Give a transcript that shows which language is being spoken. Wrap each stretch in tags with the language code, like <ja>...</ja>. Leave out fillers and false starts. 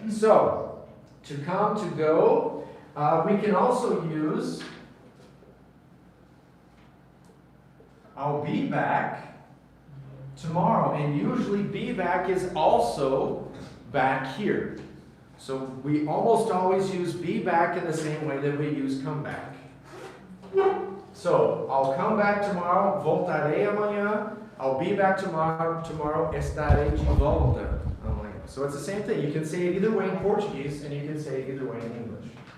<en>So, to come, to go, we can also use I'll be back tomorrow, and usually be back is also back here. So we almost always use be back in the same way that we use come back. So I'll come back tomorrow,</en> <pt>voltarei amanhã.</pt> <en>I'll be back tomorrow,</en> <pt>estarei de volta amanhã.</pt> <en>So it's the same thing. You can say it either way in Portuguese, and you can say it either way in English.</en>